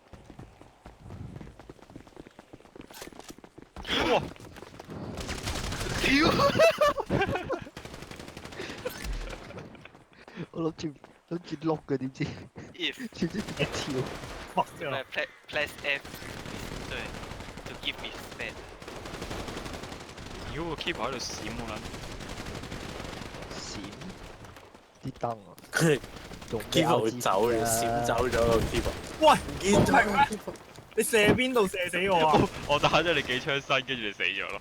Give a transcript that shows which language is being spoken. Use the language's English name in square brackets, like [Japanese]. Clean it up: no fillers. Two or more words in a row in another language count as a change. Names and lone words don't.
[Cantonese] 哇！我諗住碌嘅，點知 If 知唔知點跳？哇！之後 [English] press F 對 ，to give me space。 [Cantonese] 妖個 keep 喺度閃我閃啲燈啊！佢用 keep 會走嘅，閃走咗個 keep。喂，唔見公平咩咗？你射邊度射死我啊？撚！我打咗你幾槍身，跟住你死咗咯。